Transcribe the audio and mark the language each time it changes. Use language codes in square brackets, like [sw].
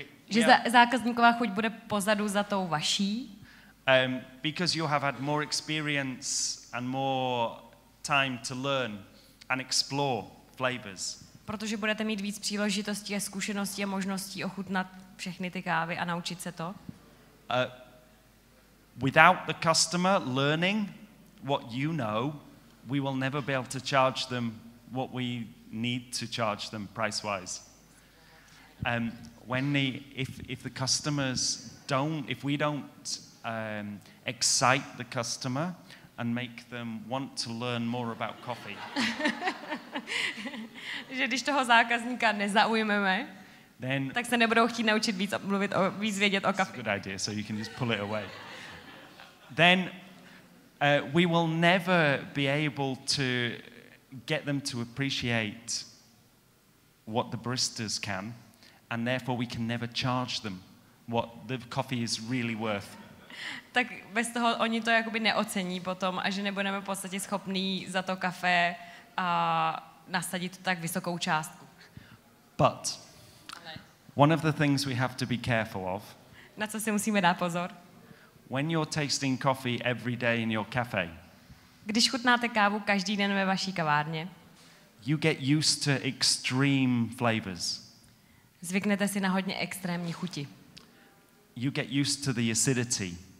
[cs] že zákazníková chuť bude pozadu za tou vaší. [en] Because you have had more experience and more time to learn and explore flavors. [cs] Protože budete mít víc příležitostí a zkušeností a možností ochutnat všechny ty kávy a naučit se to. [en] Without the customer learning what you know, we will never be able to charge them what we need to charge them price-wise. If the customers don't, if we don't excite the customer and make them want to learn more about coffee. [cs] Že když toho zákazníka nezaujmeme, tak se nebudou chtít naučit víc vědět o kafi. [en] Good idea, so you can just pull it away. Then we will never be able to get them to appreciate what the baristas can, and therefore we can never charge them what the coffee is really worth. [cs] Tak bez toho oni to jakoby neocení potom a že nebudeme v podstatě schopní za to kafe a nasadit tak vysokou částku. [en] But one of the things we have to be careful of. [cs] Na co si musíme dát pozor? [en] When you're tasting coffee every day in your cafe. [cs] Když chutnáte kávu každý den ve vaší kavárně, [en] you get used to extreme flavors. [cs] zvyknete si na hodně extrémní chuti. [en] You get used to the acidity.